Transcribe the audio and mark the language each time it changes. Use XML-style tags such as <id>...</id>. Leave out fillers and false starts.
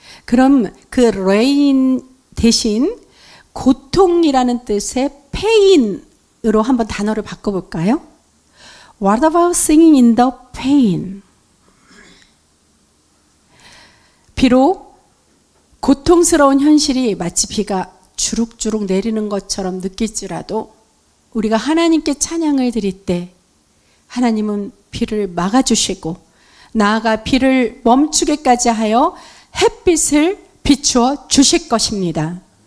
<ko>그럼 그 레인 대신 고통이라는 뜻의 pain으로 한번 단어를 바꿔볼까요?</ko> <en>What about singing in the pain?</en> <ko>비록 고통스러운 현실이 마치 비가 주룩주룩 내리는 것처럼 느낄지라도 우리가 하나님께 찬양을 드릴 때 하나님은 비를 막아주시고 나아가 비를 멈추게까지 하여 햇빛을 비추어 주실 것입니다.</ko>